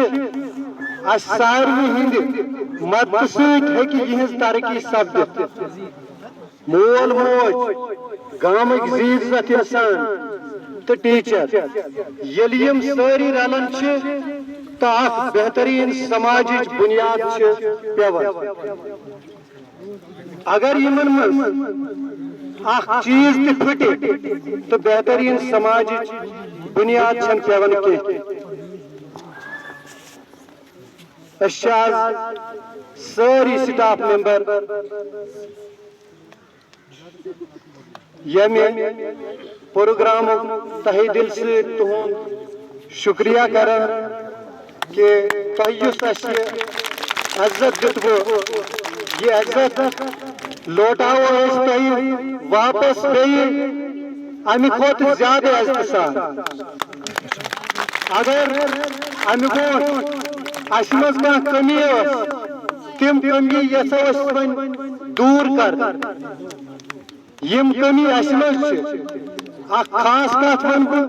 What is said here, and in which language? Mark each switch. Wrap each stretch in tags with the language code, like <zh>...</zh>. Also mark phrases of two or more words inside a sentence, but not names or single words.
<ks>ساروی ہند مدد ست یہ ترقی سپدت مول موج گامک زیزت انسان تو ٹیچر یل یم ساری رلان تو بہترین سماجی بنیاد پیوان اگر یمن من چیز تہ پھٹے تو بہترین سماجی بنیاد چھن پیوان کی ساری</ks> <en>staff member</en> <ks>یمہ پروگرام</ks> <ur>تہہ دل سے</ur> <ks>تہد شکریہ کران کہ تہ اس عزت دتو یہ عزت لوٹاو تہ واپس بیٚیہِ امہ کھۄتہٕ زیادٕ عزتہٕ سان اگر امہ برونٛٹھ اسہ مز کانٛہہ کمی تم کمی یژھو وۄنۍ دور کر یم کمی اسہ مز اخ خاص کت ون</ks>